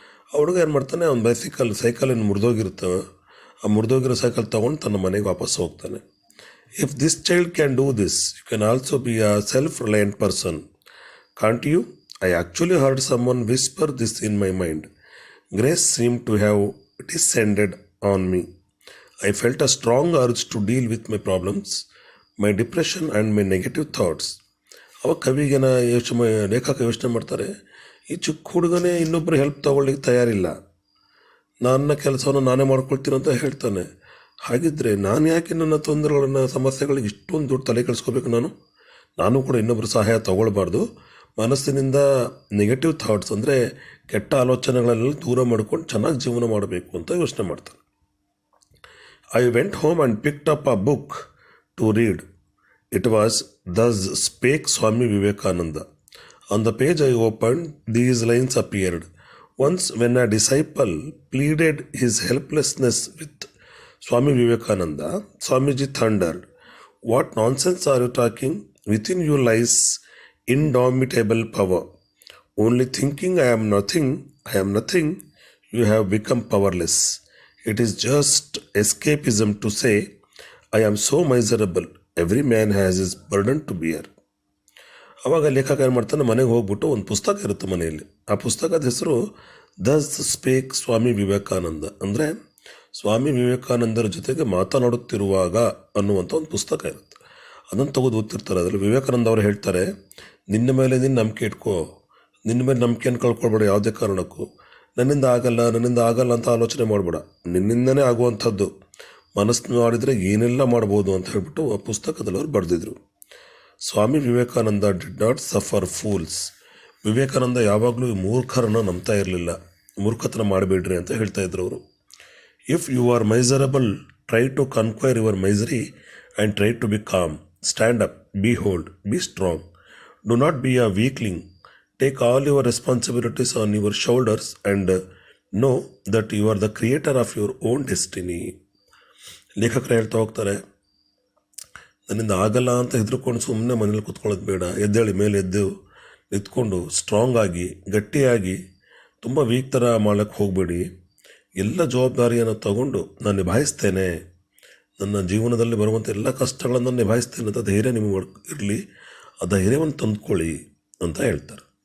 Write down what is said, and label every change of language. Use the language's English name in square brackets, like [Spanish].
[Kannada] ಆ ಹುಡುಗ ಏನು ಮಾಡ್ತಾನೆ, ಅವ್ನು ಸೈಕಲ್ ಏನು ಮುರಿದೋಗಿರುತ್ತೆ, ಆ ಮುರಿದೋಗಿರೋ ಸೈಕಲ್ ತೊಗೊಂಡು ತನ್ನ ಮನೆಗೆ ವಾಪಸ್ ಹೋಗ್ತಾನೆ. [English] If this child can do this, you can also be a self reliant person, can't you? I actually heard someone whisper this in my mind. Grace seem to have descended on me. I felt a strong urge to deal with my problems, my depression and my negative thoughts. [Kannada] ಅವಾಗ ಕವಿಗೇನ ಲೇಖಕ ಯೋಚನೆ ಮಾಡ್ತಾರೆ, ಈ ಚಿಕ್ಕ ಹುಡುಗನೇ ಇನ್ನೊಬ್ಬರು help ತೊಗೊಳ್ಳಿಕ್ಕೆ ತಯಾರಿಲ್ಲ, ನನ್ನ ಕೆಲಸವನ್ನು ನಾನೇ ಮಾಡ್ಕೊಳ್ತೀನಿ ಅಂತ ಹೇಳ್ತಾನೆ. ಹಾಗಿದ್ದರೆ ನಾನು ಯಾಕೆ ನನ್ನ ತೊಂದರೆಗಳನ್ನು ಸಮಸ್ಯೆಗಳಿಗೆ ಇಷ್ಟೊಂದು ದೊಡ್ಡ ತಲೆ ಕೆಡಿಸ್ಕೋಬೇಕು? ನಾನು ಕೂಡ ಇನ್ನೊಬ್ಬರು ಸಹಾಯ ತೊಗೊಳ್ಬಾರ್ದು. ಮನಸ್ಸಿನಿಂದ ನೆಗೆಟಿವ್ ಥಾಟ್ಸ್ ಅಂದರೆ ಕೆಟ್ಟ ಆಲೋಚನೆಗಳನ್ನೆಲ್ಲ ದೂರ ಮಾಡ್ಕೊಂಡು ಚೆನ್ನಾಗಿ ಜೀವನ ಮಾಡಬೇಕು ಅಂತ ಯೋಚನೆ ಮಾಡ್ತಾನೆ. [English] I went home and picked up a book to read. It was Thus Spake Swami Vivekananda. On the page I opened, these lines appeared. Once when a disciple pleaded his helplessness with Swami Vivekananda, Swamiji thundered, "What nonsense are you talking? Within you lies indomitable power. Only thinking I am nothing, you have become powerless. It is just escapism to say, I am so miserable. Every man has his burden to bear." [Kannada] ಅವಾಗ ಲೇಖಕ ಏನು ಮಾಡ್ತಾನೆ, ಮನೆಗೆ ಹೋಗ್ಬಿಟ್ಟು ಒಂದು ಪುಸ್ತಕ ಇರುತ್ತೆ ಮನೆಯಲ್ಲಿ. ಆ ಪುಸ್ತಕದ ಹೆಸರು ದಸ್ ಸ್ಪೇಕ್ ಸ್ವಾಮಿ ವಿವೇಕಾನಂದ, ಅಂದರೆ ಸ್ವಾಮಿ ವಿವೇಕಾನಂದರ ಜೊತೆಗೆ ಮಾತನಾಡುತ್ತಿರುವಾಗ ಅನ್ನುವಂಥ ಒಂದು ಪುಸ್ತಕ ಇರುತ್ತೆ. ಅದನ್ನು ತೆಗೆದು ಓದ್ತಿರ್ತಾರೆ. ಅದರಲ್ಲಿ ವಿವೇಕಾನಂದ ಅವರು ಹೇಳ್ತಾರೆ, ನಿನ್ನ ಮೇಲೆ ನೀನು ನಂಬಿಕೆ ಇಟ್ಕೋ, ನಿನ್ನ ಮೇಲೆ ನಂಬಿಕೆಯನ್ನು ಕಳ್ಕೊಳ್ಬೇಡ ಯಾವುದೇ ಕಾರಣಕ್ಕೂ. ನನ್ನಿಂದ ಆಗಲ್ಲ ಅಂತ ಆಲೋಚನೆ ಮಾಡಬೇಡ, ನಿನ್ನಿಂದನೇ ಆಗುವಂಥದ್ದು, ಮನಸ್ಸು ಮಾಡಿದರೆ ಏನೆಲ್ಲ ಮಾಡ್ಬೋದು ಅಂತ ಹೇಳ್ಬಿಟ್ಟು ಆ ಪುಸ್ತಕದಲ್ಲಿ ಅವ್ರು ಬರೆದಿದ್ರು. [English] Swami Vivekananda did not suffer fools. [Kannada] Vivekananda ಯಾವಾಗಲೂ ಮೂರ್ಖರನ್ನು ನಂಬ್ತಾ ಇರಲಿಲ್ಲ. ಮೂರ್ಖತನ ಮಾಡಬೇಡ್ರಿ ಅಂತ ಹೇಳ್ತಾ ಇದ್ರು ಅವರು. [English] If you are miserable, try to conquer your misery and try to be calm. Stand up, be bold, be strong. Do not be a weakling. Take all your responsibilities on your shoulders and know that you are the creator of your own destiny. [Kannada] ಲೇಖಕರು ಹೇಳ್ತಾ ಹೋಗ್ತಾರೆ, ನನ್ನಿಂದ ಆಗಲ್ಲ ಅಂತ ಹೆದರ್ಕೊಂಡು ಸುಮ್ಮನೆ ಮನೇಲಿ ಕೂತ್ಕೊಳ್ಳೋದು ಬೇಡ. ಎದ್ದೇಳಿ ಮೇಲೆ ಎದ್ದು ನಿಂತ್ಕೊಂಡು ಸ್ಟ್ರಾಂಗ್ ಆಗಿ ಗಟ್ಟಿಯಾಗಿ ತುಂಬ ವೀಕ್ ಥರ ಮಾಡೋಕ್ಕೆ ಹೋಗಬೇಡಿ. ಎಲ್ಲ ಜವಾಬ್ದಾರಿಯನ್ನು ತಗೊಂಡು ನಾನು ನಿಭಾಯಿಸ್ತೇನೆ, ನನ್ನ ಜೀವನದಲ್ಲಿ ಬರುವಂಥ ಎಲ್ಲ ಕಷ್ಟಗಳನ್ನು ನಿಭಾಯಿಸ್ತೇನೆ ಅಂತ ಧೈರ್ಯ ನಿಮಗೆ ಇರಲಿ, ಆ ಧೈರ್ಯವನ್ನು ತಂದುಕೊಳ್ಳಿ ಅಂತ ಹೇಳ್ತಾರೆ.